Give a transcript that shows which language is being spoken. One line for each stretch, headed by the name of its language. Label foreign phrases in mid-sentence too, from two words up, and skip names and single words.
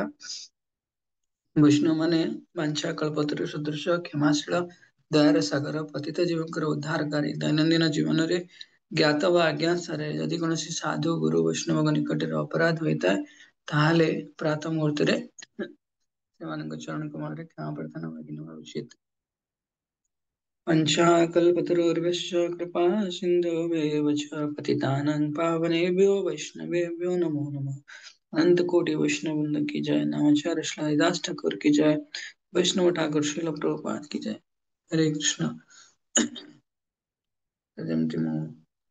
Odia: ବୈଷ୍ଣବ ମାନେ ବାଞ୍ଛା କଳ୍ପତରୁ ସଦୃଶ, କ୍ଷମାଶୀଳ, ଦୟାର ସାଗର, ପତିତ ଜୀବଙ୍କର ଉଦ୍ଧାରକାରୀ। ଦୈନନ୍ଦିନ ଜୀବନରେ ଜ୍ଞାତ ବା ଅଜ୍ଞାତରେ ଯଦି କୌଣସି ସାଧୁ ଗୁରୁ ବୈଷ୍ଣବଙ୍କ ନିକଟରେ ଅପରାଧ ହୋଇଥାଏ, ତାହେଲେ ପ୍ରାତଃ ମୁହୂର୍ତ୍ତରେ ସେମାନଙ୍କ ଚରଣ କମଳରେ କ୍ଷମା ପ୍ରାର୍ଥନା ମାଗିନେବା ଉଚିତ।
Sanskrit: पंचाकल्पतरुर्भ्यश्च कृपा सिन्धुभ्येव च पतितानां पावनेभ्यो वैष्णवेभ्यो नमो नमः।
Hindi: अनंत कोटि वैष्णव वृंद की जय। नामाचार्य श्री हरिदास ठाकुर की जय। वैष्णव ठाकुर श्रील प्रभुपाद की जय। हरे कृष्ण।
Odia: ଯେମିତି ମୁଁ